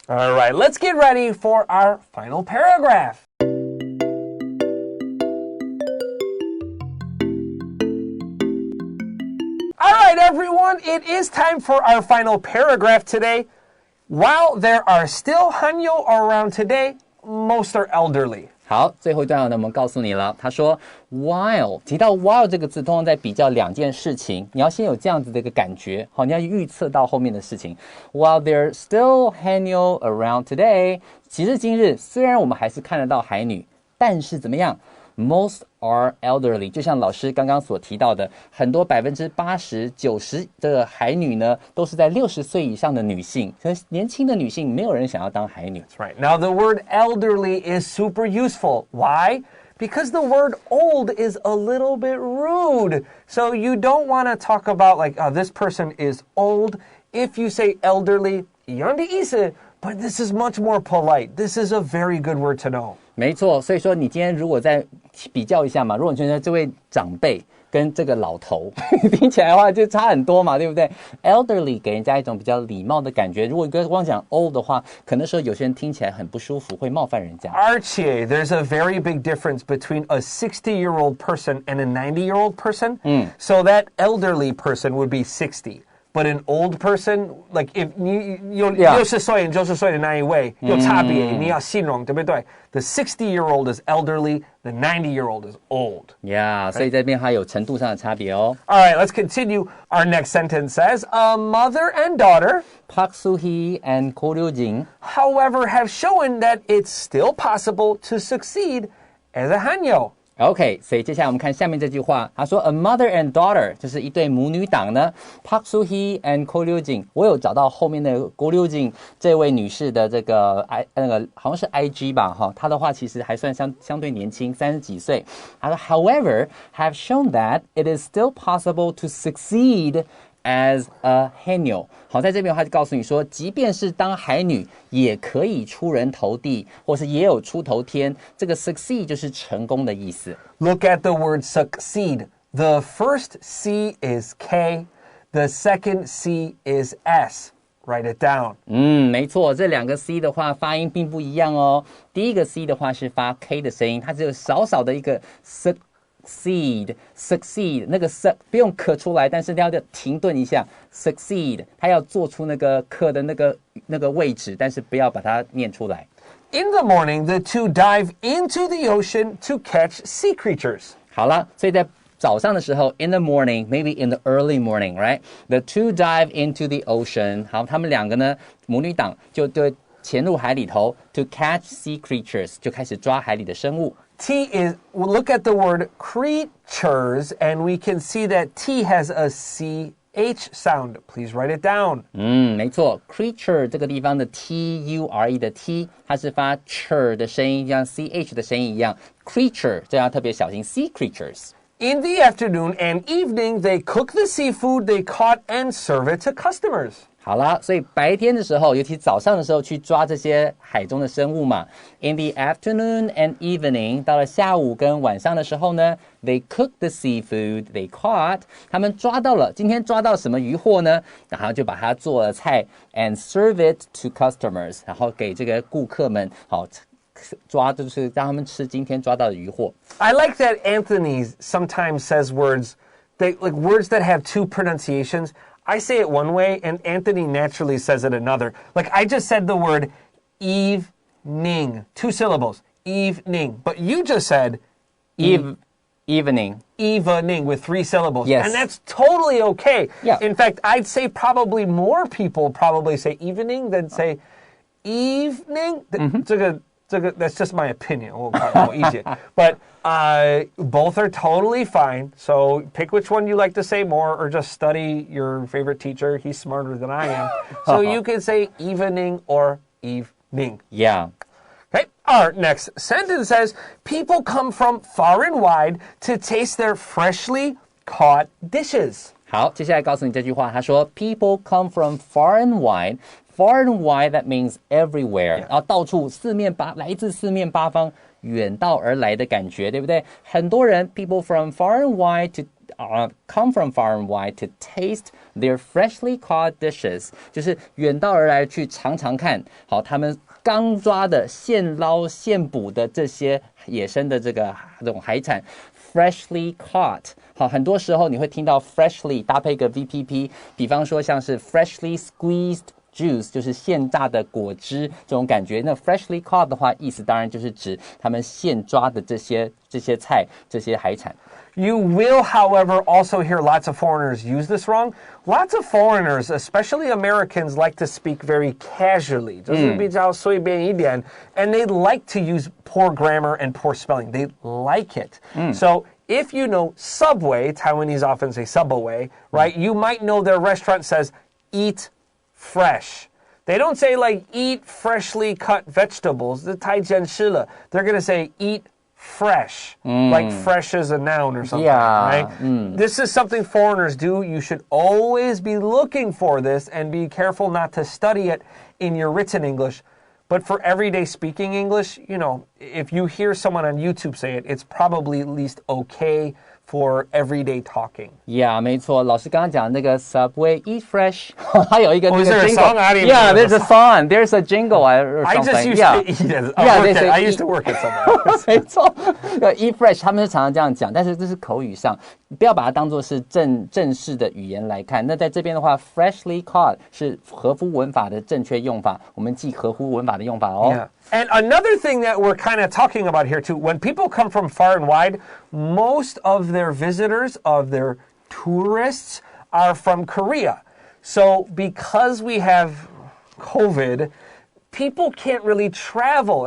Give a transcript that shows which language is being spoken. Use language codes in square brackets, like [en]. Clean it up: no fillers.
[en] All right, let's get ready for our final paragraph. All right, everyone, it is time for our final paragraph today. While there are still Hanyo around today, most are elderly. [zh] 好，最后一段呢，我们告诉你了。他说 ，while 提到 while 这个字，通常在比较两件事情，你要先有这样子的一个感觉，好，你要预测到后面的事情。 [en] While there's still Hanyo around today， [zh] 今时今日，虽然我们还是看得到海女，但是怎么样 ？ [en] Most are elderly， [zh] 就像老师刚刚所提到的，很多80%、90%的海女呢，都是在60岁以上的女性。可是年轻的女性，没有人想要当海女。 [en] That's right. Now the word elderly is super useful. Why? Because the word old is a little bit rude. So you don't want to talk about like, this person is old. If you say elderly, [zh] 一样的意思, [en] but this is much more polite. This is a very good word to know. [zh] 没错，所以说你今天如果再比较一下嘛，如果你觉得这位长辈跟这个老头听起来的话就差很多嘛，对不对 ？Elderly 给人家一种比较礼貌的感觉，如果光讲 old 的话，可能说有些人听起来很不舒服，会冒犯人家。 [en] Archie, there's a very big difference between a 60-year-old person and a 90-year-old person. So that elderly person would be 60. But an old person, like if [zh] 你有 [en] Yeah. [zh] 60岁 90岁的那一位有差别，你要形容，对不对？ [en] The 60-year-old is elderly, the 90-year-old is old. [zh] Yeah， 所以这边它有程度上的差别哦。 [en] All right, let's continue. Our next sentence says, a mother and daughter, Park Soo-hee and Ko Ryo-jin however, have shown that it's still possible to succeed as a hanyo. [zh] OK， 所以接下来我们看下面这句话，他说 [en] A mother and daughter [zh] 就是一对母女档呢 Park Soo-hee and Ko Ryo-jin， 我有找到后面的 Ko Ryo-jin 这位女士的这个好像是 IG 吧哈，她的话其实还算相对年轻，30几岁。他说 [en] However have shown that it is still possible to succeed as a haenyeo。 [zh] 好，在这边他就告诉你说，即便是当海女也可以出人头地，或是也有出头天。这个 succeed 就是成功的意思。 [en] Look at the word succeed. The first C is K, the second C is S. Write it down. [zh] 没错，这两个 C 的话发音并不一样哦。第一个 C 的话是发 K 的声音，它只有少少的一个 succeed， 那个 不用咳出来，但是要停顿一下 succeed， 它要做出那个咳的那个位置，但是不要把它念出来。 [en] In the morning, the two dive into the ocean to catch sea creatures. [zh] 好了，所以在早上的时候 [en] in the morning, maybe in the early morning, right? The two dive into the ocean. [zh] 好，他们两个呢，母女档就潜入海里头 [en] to catch sea creatures， [zh] 就开始抓海里的生物。 [en] T is, look at the word creatures, and we can see that T has a CH sound. Please write it down. [zh] 没错 creature 这个地方的 T-U-R-E 的 T， 它是发 ch 的声音，像 CH 的声音一样。 creature 这要特别小心 sea creatures。 [en] In the afternoon and evening, they cook the seafood they caught and serve it to customers. [zh] 好啦，所以白天的时候，尤其早上的时候去抓这些海中的生物嘛。 [en] In the afternoon and evening， [zh] 到了下午跟晚上的时候呢 [en] ，they cook the seafood they caught， [zh] 他们今天抓到什么渔获呢？然后就把它做了菜 ， [en] and serve it to customers， [zh] 然后给这个顾客们好抓，就是让他们吃今天抓到的渔获。 [en] I like that Anthony sometimes says words, like words that have two pronunciations. I say it one way, and Anthony naturally says it another. Like I just said the word evening, 2 syllables, evening. But you just said evening. Evening with 3 syllables. Yes. And that's totally okay. Yeah. In fact, I'd say probably more people probably say evening than say evening. That's just my opinion. But both are totally fine. So pick which one you like to say more, or just study your favorite teacher. He's smarter than I am. So you can say evening or evening. Yeah. Okay. Our next sentence says, people come from far and wide to taste their freshly caught dishes. [zh] 好，接下来告诉你这句话，他说 [en] People come from far and wide. Far and wide, that means everywhere. [zh] 然后到处来自四面八方，远道而来的感觉，对不对？很多人 [en] people from far and wide to come from far and wide to taste their freshly caught dishes， [zh] 就是远道而来去尝尝看，好，他们刚抓的、现捞现捕的这些野生的这种海产 ，freshly caught。好，很多时候你会听到 freshly 搭配个 VPP， 比方说像是 freshly squeezed。Juice 就是现榨的果汁这种感觉，那 freshly caught 的话，意思当然就是指他们现抓的这些菜、这些海产。 [en] You will, however, also hear lots of foreigners use this wrong. Lots of foreigners, especially Americans, like to speak very casually. [zh] 就是比较随便一点 [en] and they like to use poor grammar and poor spelling. They like it. So if you know Subway, Taiwanese often say Subway, right? You might know their restaurant says eat fresh. They don't say like eat freshly cut vegetables. They're going to say eat fresh, like fresh is a noun or something, right? This is something foreigners do. You should always be looking for this and be careful not to study it in your written English. But for everyday speaking English, if you hear someone on YouTube say it, it's probably at least okay for everyday talking. [zh] Yeah, 没错，老师刚刚讲那个 Subway Eat Fresh， 它有一个那个 [en] is there a jingle. song? I didn't Yeah, know there's a the song. There's a jingle or I something. just used Yeah. to eat it. Yeah, they say I used to work at somewhere. [zh] 没错，Eat Fresh 他们是常常这样讲，但是这是口语上，不要把它当作是正式的语言来看。那在这边的话 ，freshly caught 是合乎文法的正确用法，我们记合乎文法的用法哦。 [en] Yeah. And another thing that we're kind of talking about here too, when people come from far and wide, most of their visitors, of their tourists, are from Korea. So because we have COVID, people can't really travel.